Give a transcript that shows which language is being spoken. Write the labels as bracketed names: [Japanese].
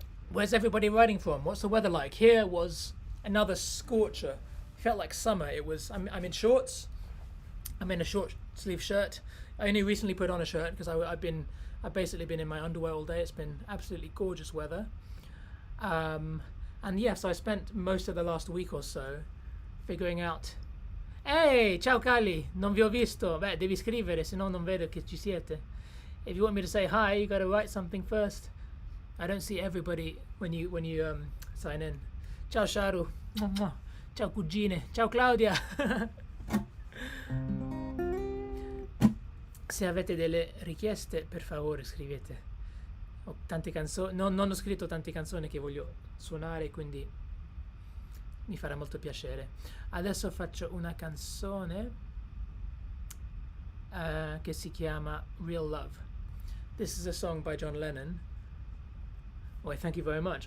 [English] Where's everybody riding from? What's the weather like? Here was another scorcher. Felt like summer. It was. I'm in shorts. I'm in a short sleeve shirt. I only recently put on a shirt because I've basically been in my underwear all day. It's been absolutely gorgeous weather. And yes, I spent most of the last week or so figuring out. [Italian] Hey, ciao Kali, non vi ho visto. Beh, devi scrivere, se no non vedo che ci siete. [English] If you want me to say hi, you got to write something first. I don't see everybody when you sign in. [Italian] Ciao Sharu. Ciao cugine. Ciao Claudia. Se avete delle richieste, per favore scrivete. Ho tante canzoni, non ho scritto tante canzoni che voglio suonare, quindi mi farà molto piacere. Adesso faccio una canzone che si chiama Real Love. [English] This is a song by John Lennon. Why, thank you very much.